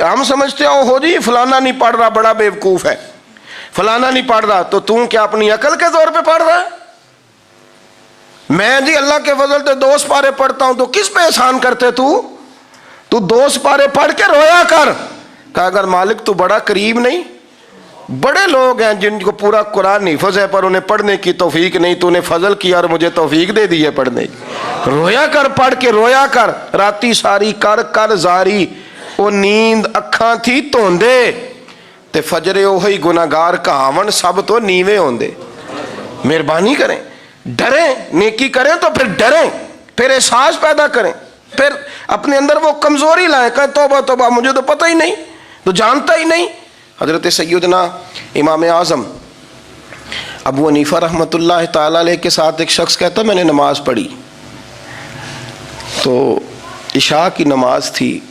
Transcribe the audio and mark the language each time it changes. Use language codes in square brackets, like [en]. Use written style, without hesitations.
[ur] ہم سمجھتے ہو جی فلانا نہیں پڑھ رہا بڑا بیوقوف ہے, فلانا نہیں پڑھ رہا, تو تم کیا اپنی عقل کے زور پہ پڑھ رہا ہے؟ میں جی اللہ کے فضل سے 2 سپارے پڑھتا ہوں, تو کس پہ احسان کرتے تو 2 سپارے پڑھ کے رویا کر. کہا اگر مالک تو بڑا قریب نہیں, بڑے لوگ ہیں جن کو پورا قرآن حفظ ہے پر انہیں پڑھنے کی توفیق نہیں, تو انہیں فضل کیا اور مجھے توفیق دے دی ہے پڑھنے کی. رویا کر, پڑھ کے رویا کر. [pa] راتی ساری کر کر زاری, وہ نیند اکھاں تھی توندے, تے فجرے اوہی گناہگار کہاون سب تو نیوے ہوندے. [ur] مہربانی کریں, ڈریں, نیکی کریں تو پھر ڈریں, پھر احساس پیدا کریں, پھر اپنے اندر وہ کمزوری لائیں, کہیں توبہ توبہ مجھے تو پتہ ہی نہیں, تو جانتا ہی نہیں. حضرت سیدنا امام اعظم ابو حنیفہ رحمۃ اللہ تعالی علیہ کے ساتھ ایک شخص کہتا میں نے نماز پڑھی, تو عشاء کی نماز تھی.